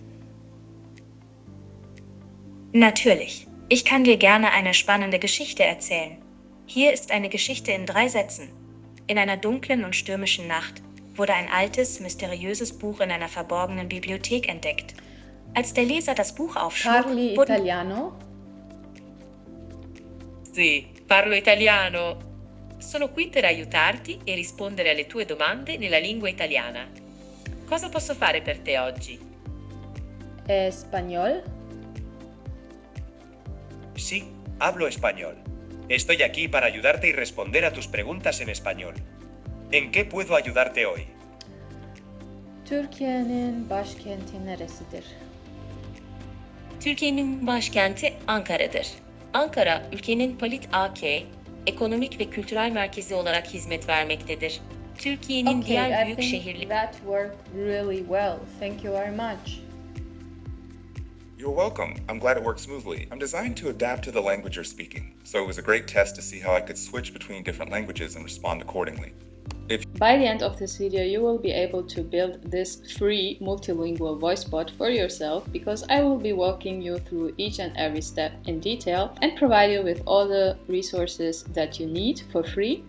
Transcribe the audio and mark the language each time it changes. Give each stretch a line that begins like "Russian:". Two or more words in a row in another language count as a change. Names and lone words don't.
German: Natürlich. Ich kann dir gerne eine spannende Geschichte erzählen. Hier ist eine Geschichte in 3 Sätzen. In einer dunklen und stürmischen Nacht wurde ein altes, mysteriöses Buch in einer verborgenen Bibliothek entdeckt. Als der Leser das Buch aufschlug,
Italian: Parli
German: wurden...
Italian: italiano? Sì, parlo italiano. Sono qui per aiutarti e rispondere alle tue domande nella lingua italiana. Cosa posso fare per te oggi?
Spanish: Español? Sí, hablo español. Estoy aquí para ayudarte y responder a tus preguntas en español. ¿En qué puedo ayudarte hoy?
Turkish: Türkiye'nin başkenti neresidir? Türkiye'nin başkenti Ankara'dır. Ankara, ülkenin 𝐿𝐻, ekonomik ve kültürel merkezi olarak hizmet vermektedir. Türkiye'nin
English: Okay,
Turkish: diğer
English: I
Turkish: büyük
English: think
Turkish: şehirleri...
English: that worked really well. Thank you very much. You're welcome. I'm glad it worked smoothly. I'm designed to adapt to the language you're speaking, so it was a great test to see how I could switch between different languages and respond accordingly. By the end of this video, you will be able to build this free multilingual voice bot for yourself, because I will be walking you through each and every step in detail and provide you with all the resources that you need for free.